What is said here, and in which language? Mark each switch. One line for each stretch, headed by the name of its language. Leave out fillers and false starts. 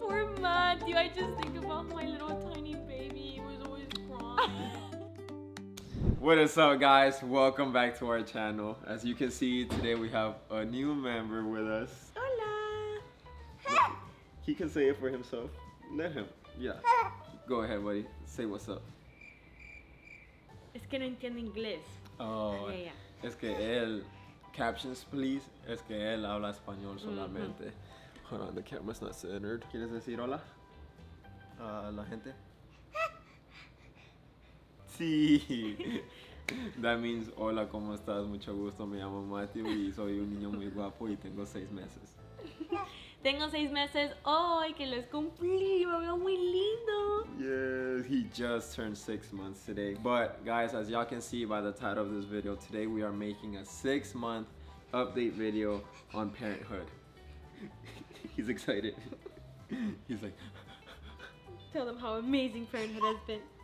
English: Poor Matthew, I just think about my little tiny baby. He was always crying. What is up, guys? Welcome back to our channel. As you can see, today we have a new member with us.
Spanish: Hola.
English: He can say it for himself. Let him. Yeah. Go ahead, buddy. Say what's up.
Spanish: Es que no entiende inglés. Oh, Yeah. es que él,
English: captions please,
Spanish: es que él habla español solamente.
English: Hold on, the camera's not centered.
Spanish: ¿Quieres decir hola a la gente? Sí.
English: That means
Spanish: hola, ¿cómo estás? Mucho gusto, me llamo Matthew y soy un niño muy guapo y tengo 6 meses. Tengo 6 meses hoy que los cumplí, me veo muy lindo.
English: Yes, he just turned 6 months today. But guys, as y'all can see by the title of this video, today we are making a 6-month update video on parenthood. He's excited. He's like, Tell them how amazing parenthood has been.